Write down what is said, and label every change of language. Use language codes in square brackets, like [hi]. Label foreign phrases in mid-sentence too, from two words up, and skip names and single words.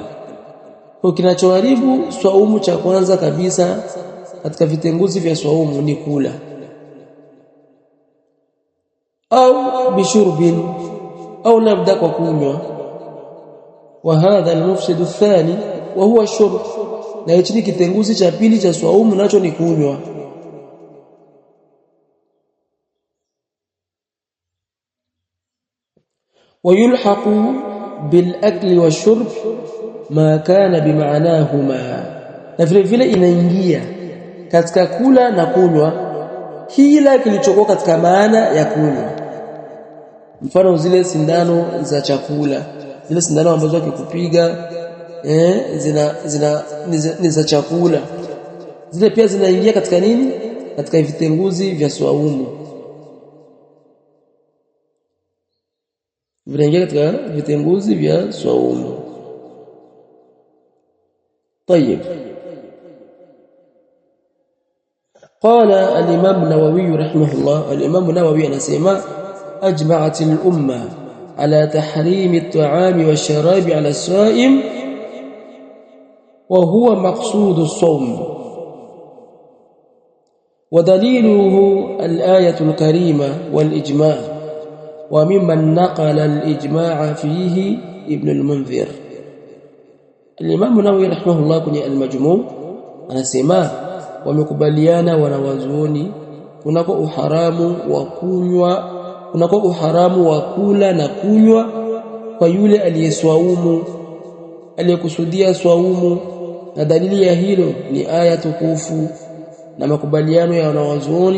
[sw] Kwa kinachoharibu saumu cha kwanza kabisa katika vitenguzi vya saumu ni kula, au bishurbin, au labda kwa kunywa. [ar] وهذا المفسد الثاني وهو شرب, [sw] na hicho ni kitenguzi cha pili cha saumu, nacho ni kunywa. [ar] ويلحق بالأكل والشرب ما كان بمعناهما, [sw] na vile vile inaingia katika kula na kunywa kila kilichokuwa katika maana ya kunywa. Mfano zile sindano za chakula, zile sindano ambazo akikupiga ni za chakula, zile pia zinaingia katika nini? Katika vitenguzi vya saumu, vinaingia katika vitenguzi vya saumu. [ar] طيب, قال الإمام النووي رحمه الله, الإمام النووي anasema أجمعت الأمة على تحريم الطعام والشراب على الصائم وهو مقصود الصوم, ودليله الآية الكريمة والإجماع, وممن نقل الإجماع فيه ابن المنذر. الإمام النووي رحمه الله [sw] kwenye المجموع anasema wamekubaliana wanawazuoni kunako uharamu wa kunywa, kunako uharamu wa kula na kunywa kwa yule aliyeswaumu, aliyekusudia swaumu, na dalili ya hilo ni aya tukufu na makubaliano ya wanawazuoni.